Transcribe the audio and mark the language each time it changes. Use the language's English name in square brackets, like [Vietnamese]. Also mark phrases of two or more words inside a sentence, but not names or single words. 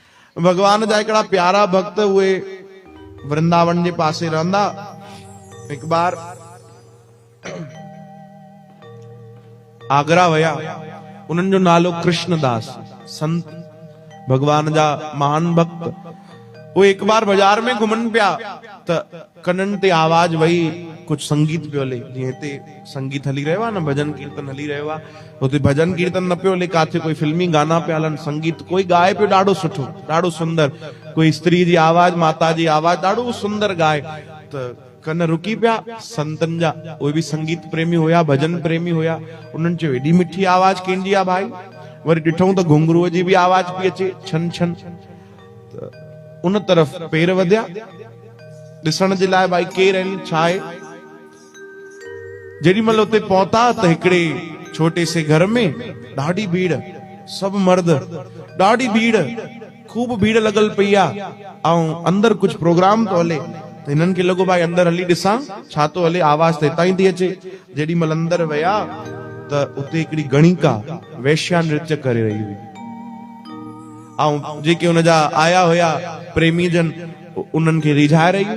[Sindhi] भगवान जा हिकिड़ा प्यारा भक्त उहे वृंदावन जे पासे रहंदा। एक बार आगरा वया, उन्हनि जो नालो कृष्णदास, संत भगवान जा महान भक्त। वो एक बार बाजार में घुमन पिया त कनन ते आवाज वही कुछ संगीत पियो हले, जीअं हिते संगीत हली रहियो आहे न, भजन कीर्तन हली रहियो आहे, हुते भजन कीर्तन न पियो हले, काथे कोई फिल्मी गाना पिया हलन, संगीत कोई गाए पियो ॾाढो सुठो, ॾाढो सुंदर, कोई स्त्री जी आवाज, माता जी आवाज, ॾाढो सुंदर गाए। त कन रुकी पिया संतन जा, उहे बि संगीत प्रेमी हुया, भजन प्रेमी हुया। उन्हनि चयो एॾी मिठी आवाज कंहिंजी आहे भाई? वरी ॾिठऊं त घुंघरूअ जी बि आवाज पई अचे, छन छन। उन तरफ़ पेर वधिया ॾिसण जे लाइ भाई केर आहिनि, छा आहे। जेॾी महिल उते पहुता त हिकिड़े छोटे से घर में ॾाढी भीड़, सभु मर्द, ॾाढी भीड़, खूब भीड़ लॻल पई आहे, ऐं अंदर कुछ प्रोग्राम तो हले। त हिननि खे लॻो भाई अंदर हली ॾिसां छा तो हले, आवाज त हितां ई थी अचे। जेॾी महिल अंदर विया त उते हिकिड़ी गणिका वैश्या नृत्य करे रही हुई, ऐं जेके हुनजा आया हुया प्रेमी जन उन्हनि खे रिझाए रही।